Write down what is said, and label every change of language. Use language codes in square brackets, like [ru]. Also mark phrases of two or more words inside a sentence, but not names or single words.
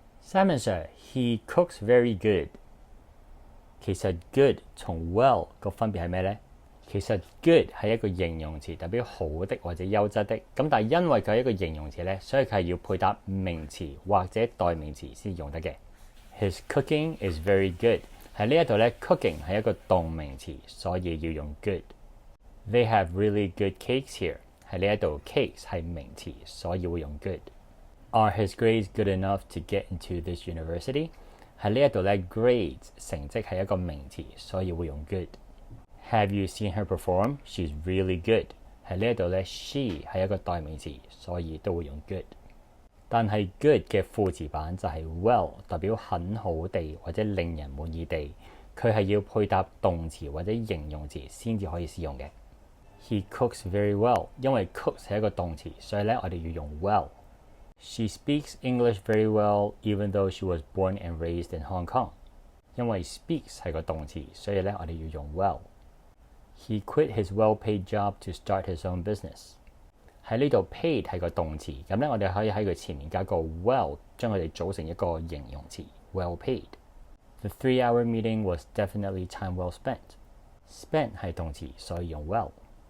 [en] Simon Sir, he cooks very good. [yue] 其實 good 同 well 個分別係咩呢？其實 good 係一個形容詞，代表好的或者優質的。咁但係因為佢係一個形容詞呢，所以佢係要配搭名詞或者代名詞先用得嘅。 [en] His cooking is very good. [yue] 喺呢一度呢 cooking 係一個動名詞，所以要用 good. [en] They have really good cakes here. [yue] 喺呢一度 cakes 係名詞，所以會用 good. [en] Are his grades good enough to get into this university? [yue] 喺呢一度呢 grades 成績係一個名詞，所以會用 good. [en] Have you seen her perform? She's really good. [yue] 喺呢一度呢 she 係一個代名詞，所以都會用 good. 但係 good 嘅副詞版就係 well， 代表很好地或者令人滿意地，佢係要配搭動詞或者形容詞先至可以使用嘅。 [en] He cooks very well，因為 cooks [yue] 係一個動詞，所以呢我哋要用 [en] well。She speaks English very well, even though she was born and raised in Hong Kong。因為 speaks [yue] 係個動詞，所以呢我哋要用 [en] well。He quit his well-paid job to start his own business。 [yue] 喺呢度 paid 係個動詞，咁呢我哋可以喺佢前面加個 well， 將佢哋組成一個形容詞 [en] well paid。 The 3-hour meeting was definitely time well spent。 [yue] spent 係動詞，所以用 well。